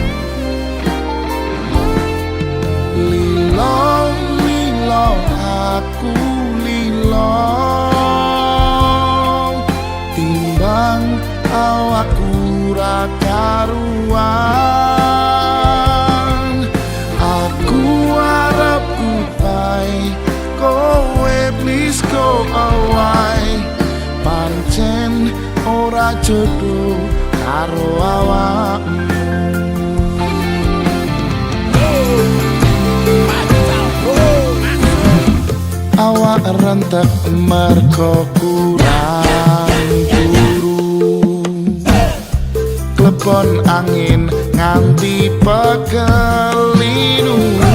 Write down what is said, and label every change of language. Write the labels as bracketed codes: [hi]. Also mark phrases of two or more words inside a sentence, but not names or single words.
[jv] Lilo, lilo, aku lilo, timbang awakku ra karuan. Aku arep kupai, kowe [en] please go away. [jv] Pancen ora jodoh karo awakmu. Awak rentek mergo kurang turu, klepon angin nganti pekelinu.